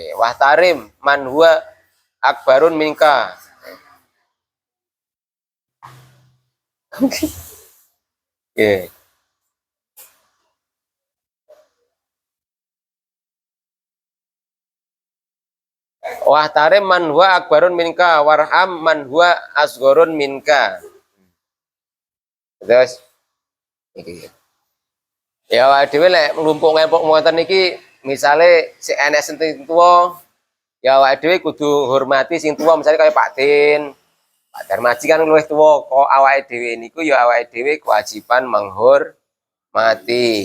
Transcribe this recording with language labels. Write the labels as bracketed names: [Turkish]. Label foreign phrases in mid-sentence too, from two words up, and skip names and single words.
[Arabic] واحترم من هو أكبر منك. [Javanese] Nggih. [Arabic] واحترم من هو أكبر منك وارحم من هو أصغر منك. [Javanese] Terus iki. Ya awake dhewe lek nglumpuk-nglumpuk ngoten niki misale si enek sing tuwa ya awake dhewe kudu hormati sing tuwa misale kaya Pak Din, Pak Darmaji kan luwih tuwa kok awake dhewe niku ya awake dhewe kewajiban menghormati.